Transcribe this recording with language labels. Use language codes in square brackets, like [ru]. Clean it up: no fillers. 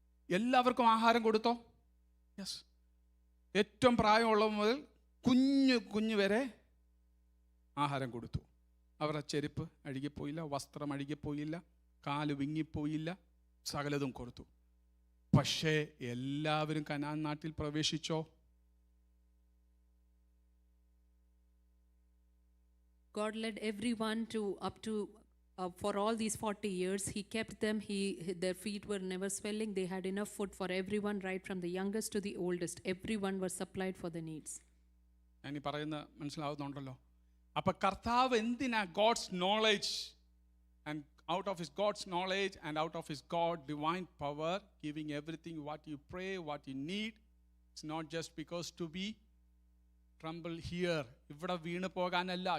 [ml] എല്ലാവർക്കും ആഹാരം കൊടുത്തോ? യെസ്. ഏറ്റവും പ്രായമുള്ള മുതൽ കുഞ്ഞു വരെ ആഹാരം കൊടുത്തു. അവരുടെ ചെരുപ്പ് അഴുകിപ്പോയില്ല, വസ്ത്രം അഴുകിപ്പോയില്ല, കാല് വിങ്ങിപ്പോയില്ല, സകലതും കൊടുത്തു. പക്ഷേ എല്ലാവരും കനാൻ നാട്ടിൽ പ്രവേശിച്ചോ? [en] God led everyone to up to for all these 40 years. He kept them. Their feet were never swelling. They had enough food for everyone, right from the youngest to the oldest. Everyone was supplied for the needs. [ml] ഞാൻ ഈ പറയുന്ന മനസ്സിലാവുന്നുണ്ടല്ലോ. അപ്പൊ കർത്താവ് എന്തിനാ [en] God's knowledge and out of his God's knowledge and out of his God divine power giving everything what you pray, what you need. It's not just because to be tremble here, [ml] ഇവിടെ വീണു പോകാനല്ല.